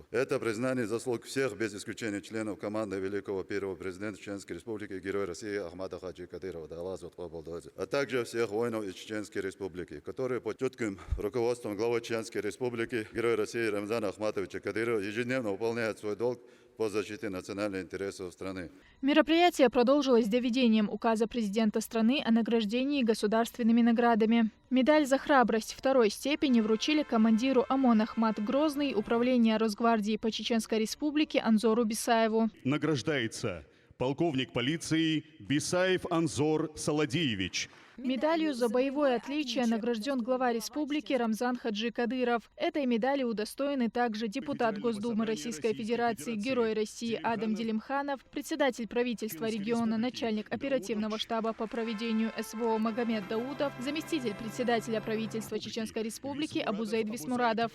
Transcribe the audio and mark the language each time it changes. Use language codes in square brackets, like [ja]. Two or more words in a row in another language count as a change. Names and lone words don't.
[ru] Это признание заслуг всех, без исключения членов команды великого первого президента Чеченской Республики, Героя России Ахмата Хаджи Кадырова, а также всех воинов из Чеченской Республики, которые под чутким руководством главы Чеченской Республики, Героя России Рамзана Ахматовича Кадырова ежедневно выполняют свой долг по защите национальных интересов страны. Мероприятие продолжилось доведением указа президента страны о награждении государственными наградами. Медаль за храбрость второй степени вручили командиру ОМОН Ахмат Грозный, управления Росгвардии по Чеченской Республике Анзору Бисаеву. Награждается полковник полиции Бисаев Анзор Саладиевич. Медалью за боевое отличие награжден глава республики Рамзан Хаджи Кадыров. Этой медали удостоены также депутат Госдумы Российской Федерации, Герой России Адам Делимханов, председатель правительства региона, начальник оперативного штаба по проведению СВО Магомед Даудов, заместитель председателя правительства Чеченской Республики Абузейд Висмурадов.